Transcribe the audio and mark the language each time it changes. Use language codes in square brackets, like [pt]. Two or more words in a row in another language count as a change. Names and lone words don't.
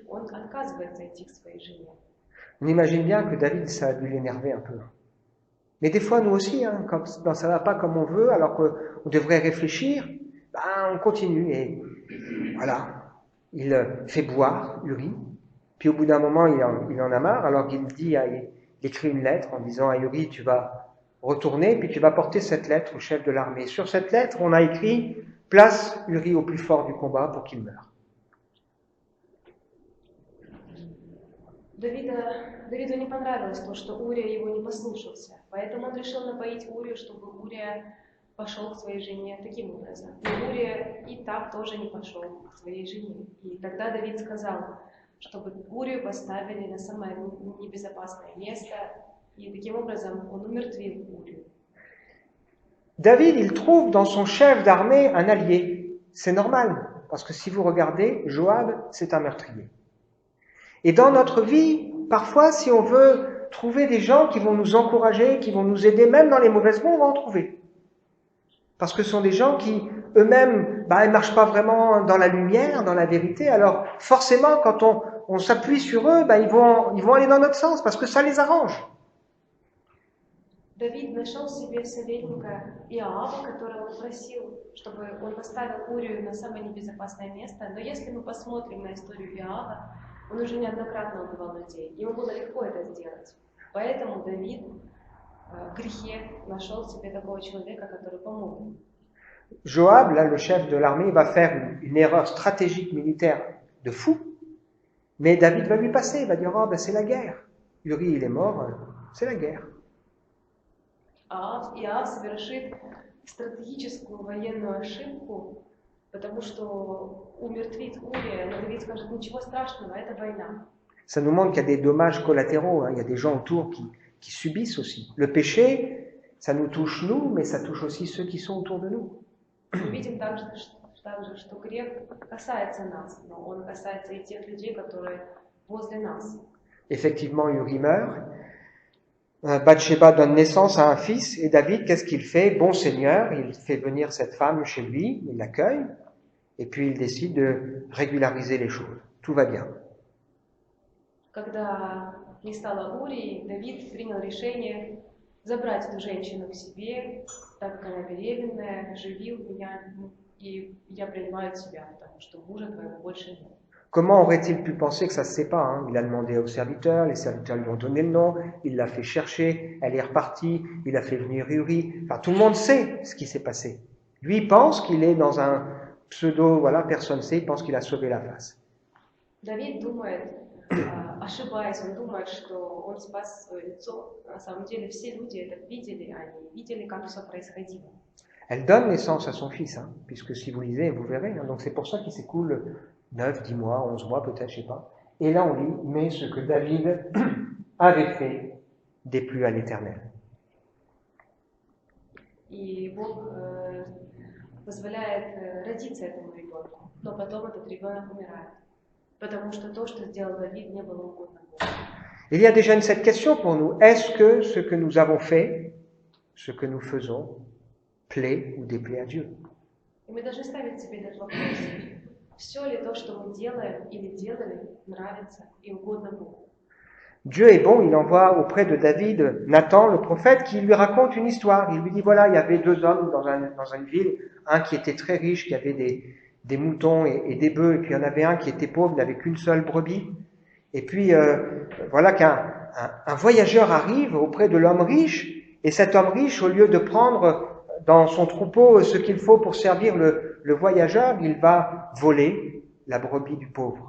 [ru] Он отказывается идти к своей жене. [fr] On imagine bien que David, ça a dû l'énerver un peu. Mais des fois, nous aussi, quand ça ne va pas comme on veut, alors qu'on devrait réfléchir, on continue et voilà. Il fait boire Uri, puis au bout d'un moment, il en a marre, alors qu'il il écrit une lettre en disant à Uri, tu vas retourner, puis tu vas porter cette lettre au chef de l'armée. Sur cette lettre, on a écrit, place Uri au plus fort du combat pour qu'il meure. [ru] Давиду не понравилось то, что Урия его не послушался. Поэтому он решил напоить Урию, чтобы Урия пошел к своей жене таким образом. Но Урия и так тоже не пошел к своей жене. И тогда Давид сказал, чтобы Урию поставили на самое небезопасное место. И таким образом он умертвил Урию. [fr] David, il trouve dans son chef d'armée un allié. C'est normal, parce que si vous regardez, Joab, c'est un meurtrier. Et dans notre vie, parfois, si on veut trouver des gens qui vont nous encourager, qui vont nous aider, même dans les mauvaises voies, on va en trouver. Parce que ce sont des gens qui, eux-mêmes, ils ne marchent pas vraiment dans la lumière, dans la vérité. Alors, forcément, quand on s'appuie sur eux, ils vont aller dans notre sens, parce que ça les arrange. [ru] Давид нашел себе советника Иоава, которого он просил, чтобы он поставил Урию на самое небезопасное место. Но если мы посмотрим на историю Иоава, он уже неоднократно убивал людей. Ему было легко это сделать. Поэтому Давид в грехе нашел себе такого человека, который помог ему. [fr] Joab, là, le chef de l'armée, va faire une erreur stratégique militaire de fou, mais David va lui passer, il va dire, c'est la guerre. Uri, il est mort, c'est la guerre. [ru] Иоав совершит стратегическую военную ошибку, потому что умертвит Урия, но Давид скажет, ничего страшного, это война. [fr] Ça nous montre qu'il y a des dommages collatéraux, il y a des gens autour qui subissent aussi. Le péché, ça nous touche nous, mais ça touche aussi ceux qui sont autour de nous. [ru] Мы видим также, что грех касается нас, но он касается и тех людей, которые возле нас. [fr] Effectivement, Uri meurt. Bathsheba donne naissance à un fils, et David, qu'est-ce qu'il fait? Bon Seigneur, il fait venir cette femme chez lui, il l'accueille, et puis il décide de régulariser les choses. Tout va bien. [ru] Когда не стало Урии, Давид принял решение забрать эту женщину к себе, так как она беременная, живи у меня, и я принимаю тебя, потому что мужа твоего больше нет. [fr] Comment aurait-il pu penser que ça se sait pas? Il a demandé aux serviteurs, les serviteurs lui ont donné le nom, il l'a fait chercher, elle est repartie, il a fait venir Uri. Enfin, tout le monde sait ce qui s'est passé. Lui, il pense qu'il est dans un pseudo, voilà, personne ne sait, il pense qu'il a sauvé la face. [ru] Давид думает, ошибаясь, он думает, что он спас свое лицо. На самом деле все люди это видели, они видели, как все происходило. [fr] Elle donne naissance à son fils, hein, puisque si vous lisez, vous verrez. Hein, donc c'est pour ça qu'il s'écoule 9, 10 mois, 11 mois peut-être, je ne sais pas. Et là on lit, mais ce que David avait fait déplut à l'Éternel. [ru] И Бог позволяет родиться этому ребенку, но потом этот ребенок умирает, потому что то, что сделал Давид, не было угодно Богу. [fr] Il y a déjà cette question pour nous. Est-ce que ce que nous avons fait, ce que nous faisons, plaît ou déplaît à Dieu? [ru] И мы должны ставить себе этот вопрос. Все ли то, что мы делаем или делали, нравится и угодно Богу? [fr] Dieu est bon, il envoie auprès de David Nathan, le prophète, qui lui raconte une histoire. Il lui dit, voilà, il y avait deux hommes dans une ville, un qui était très riche, qui avait des moutons et des bœufs, et puis il y en avait un qui était pauvre, il n'avait qu'une seule brebis. Et puis, voilà qu'un voyageur arrive auprès de l'homme riche, et cet homme riche, au lieu de prendre dans son troupeau ce qu'il faut pour servir le voyageur, il va voler la brebis du pauvre.